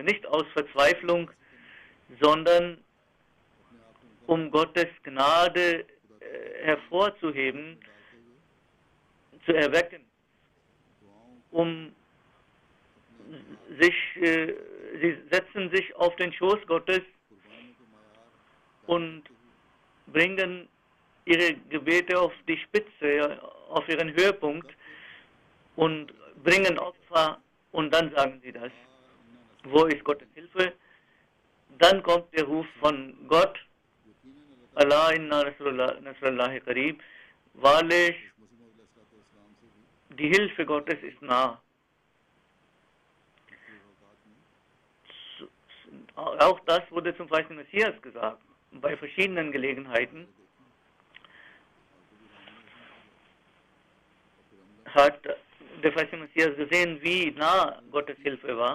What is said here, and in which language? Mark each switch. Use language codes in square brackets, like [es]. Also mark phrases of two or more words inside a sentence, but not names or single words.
[de] Nicht aus Verzweiflung, sondern um Gottes Gnade hervorzuheben, zu erwecken, sie setzen sich auf den Schoß Gottes und bringen ihre Gebete auf die Spitze, auf ihren Höhepunkt und bringen Opfer und dann sagen sie das. Wo ist Gottes Hilfe? Dann kommt der Ruf von Gott, [ar] الله إن نصر الله قريب, [de] wahrlich, die Hilfe Gottes ist nah. Auch das wurde zum Verheißten Messias gesagt, bei verschiedenen Gelegenheiten. Hat der Verheißene Messias gesehen, wie nah Gottes Hilfe war.